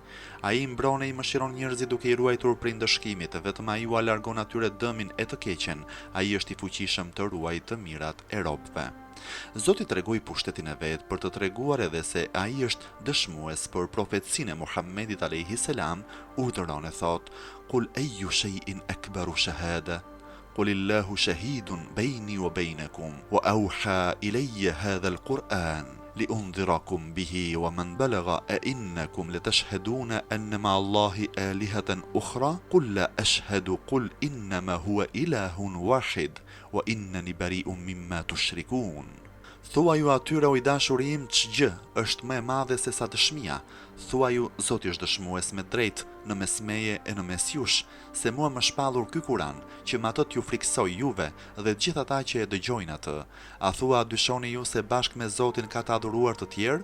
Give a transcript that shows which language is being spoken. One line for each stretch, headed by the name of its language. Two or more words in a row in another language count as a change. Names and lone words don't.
Albanian: Ai mbron e i mëshiron njerëzit duke i ruajtur prej ndëshkimit, vetëm ai u largon atyre dëmin e të keqen. Ai është i fuqishëm të ruajë të mirat e robëve. Zoti tregoi pushtetin e vet për të treguar edhe se ai është dëshmues për profecinë e Muhamedit
Arabic: عليه السلام,
Albanian: urdhëron e thot:
Arabic: "قل أي شيء أكبر شهادة قل الله شهيد بيني وبينكم وأوحى إلي هذا القرآن لأنذركم به ومن بلغ أئنكم لتشهدون أن مع الله آلهة أخرى قل لا أشهد قل إنما هو إله واحد وإنني بريء مما تشركون."
Albanian: Thua ju atyre o i dashurim, ç'gjë është më e madhe se sa dëshmia? Thua ju, Zoti është dëshmues me drejt në mes meje e në mes jush, se mua më shpallur ky Kur'an, që me atë t'ju friksoj juve dhe të gjithë ata që e dëgjojnë atë. A thua, dyshoni ju se bashkë me Zotin ka të adhuruar të tjerë?